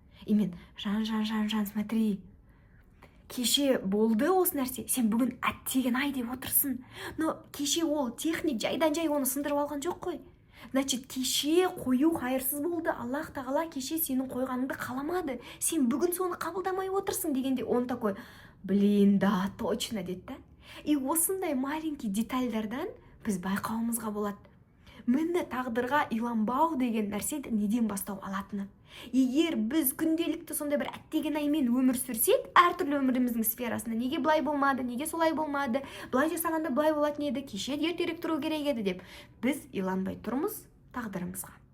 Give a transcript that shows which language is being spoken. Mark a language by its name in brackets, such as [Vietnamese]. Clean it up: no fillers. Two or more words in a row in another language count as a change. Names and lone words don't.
[Kazakh] Мен жан, смотри, кеше болды осы нәрсе, сен бүгін әттеген-ай деп отырсың. Но кеше ол техник жайдан жай оны сындырып алған жоқ қой. Значит, кеше қою қайырсыз болды. Аллах тағала кеше сенің қойғаныңды қаламады. Сен бүгін соны қабылдамай отырсың дегенде [Russian] он такой, да, точно [Kazakh] деді да. И осындай маленький детальдардан біз байқауымызға болады. Міне тағдырға иланбау деген нәрсе неден бастау алатыны. Егер біз күнделікті сондай бір әттеген-аймен өмір сүрсек, әртүрлі өміріміздің сферасында неге былай болмады, неге солай болмады, былай жасағанда былай болатын еді, кеше ертерек тұру керек еді деп, біз иланбай тұрмыз тағдырымызға.